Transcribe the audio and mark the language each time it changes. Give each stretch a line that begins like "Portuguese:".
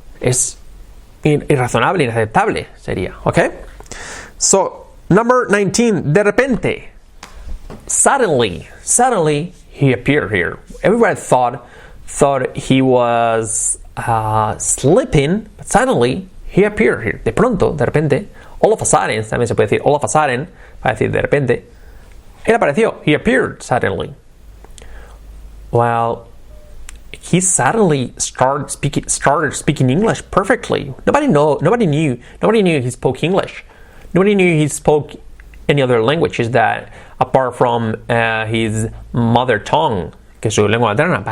Spanish: Es irrazonable, inaceptable sería, okay?
English: So, number 19,
Spanish: de repente.
English: Suddenly he appeared here. Everybody thought he was sleeping, but suddenly he appeared here.
Spanish: De pronto, de repente,
English: all of a sudden,
Spanish: también se puede decir all of a sudden, para decir de repente, él apareció.
English: He appeared suddenly. Well, he suddenly started speaking English perfectly. Nobody knew he spoke English. Nobody knew he spoke any other languages that apart from his mother tongue,
Spanish: que es su lengua materna.